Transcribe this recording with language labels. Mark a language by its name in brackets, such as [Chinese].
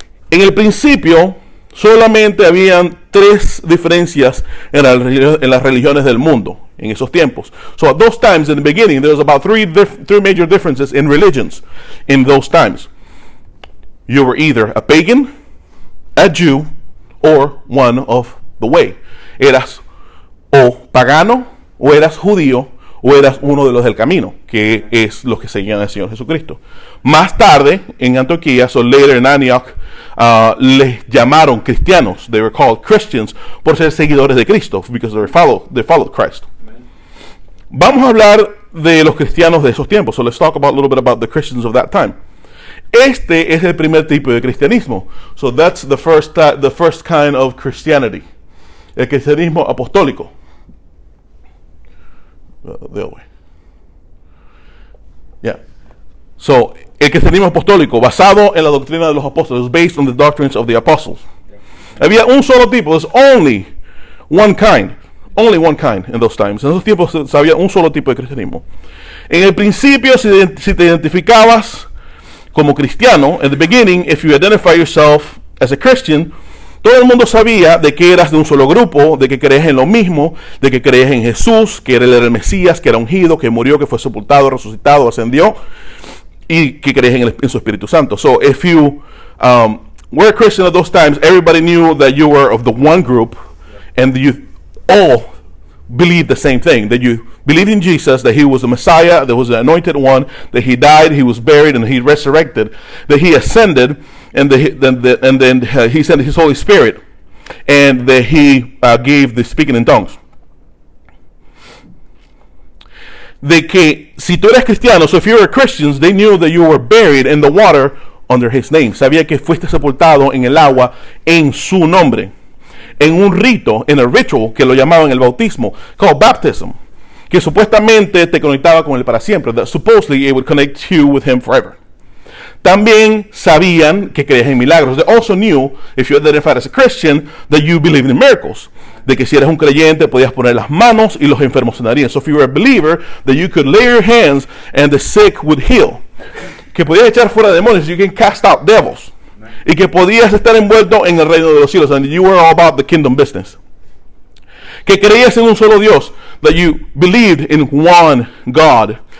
[Spanish] En el principio solamente habían tres diferencias en las religiones del mundo en esos tiempos. [English] So at those times, in the beginning, there was about three major differences in religions in those times. You were either a pagan, a Jew, or one of the way. [Spanish] Eras o pagano, o eras judío, o eras uno de los del camino, que es los que seguían al Señor Jesucristo. Más tarde, en Antioquía, [English] so later in Antioch, [Spanish] les llamaron cristianos. [English] They were called Christians [Spanish] por ser seguidores de Cristo, [English] because they followed Christ. [Spanish] Vamos a hablar de los cristianos de esos tiempos. [English] So let's talk a little bit about the Christians of that time. [Spanish] Este es el primer tipo de cristianismo. [English] So that's the first kind of Christianity. [Spanish] El cristianismo apostólico. [English] The other way. [Spanish] Yeah. So, el cristianismo apostólico, basado en la doctrina de los apóstoles, [English] based on the doctrines of the apostles. [Spanish] Había un solo tipo. [English] There's only one kind in those times. [Spanish] En esos tiempos había un solo tipo de cristianismo. En el principio, si te identificabas como cristiano, [English] in the beginning, if you identify yourself as a Christian, [Spanish] todo el mundo sabía de que eras de un solo grupo, de que creías en lo mismo, de que creías en Jesús, que él era el Mesías, que era ungido, que murió, que fue sepultado, resucitado, ascendió, y que creías en su Espíritu Santo. [English] So if you were a Christian at those times, everybody knew that you were of the one group, and you all believed the same thing, that you believed in Jesus, that he was the Messiah, that was the anointed one, that he died, he was buried, and he resurrected, that he ascended, and then he sent his Holy Spirit, and that he gave the speaking in tongues. [Spanish] De que si tú eres cristiano, [English] so if you were Christians, they knew that you were buried in the water under his name. [Spanish] Sabía que fuiste sepultado en el agua en su nombre. En un rito, en el ritual que lo llamaban el bautismo, [English] called baptism, [Spanish] que supuestamente te conectaba con él para siempre. [English] That supposedly it would connect you with him forever. [Spanish] También sabían que creías en milagros. [English] They also knew, if you identified as a Christian, that you believed in miracles. [Spanish] De que si eres un creyente podías poner las manos y los enfermos sanarían. [English] So if you were a believer, that you could lay your hands and the sick would heal. [Spanish] Que podías echar fuera demonios, [English] you can cast out devils. [Spanish] Y que podías estar envuelto en el reino de los cielos, [English] and you were all about the kingdom business. [Spanish] Que creías en un solo Dios, [English] that you believed in one God.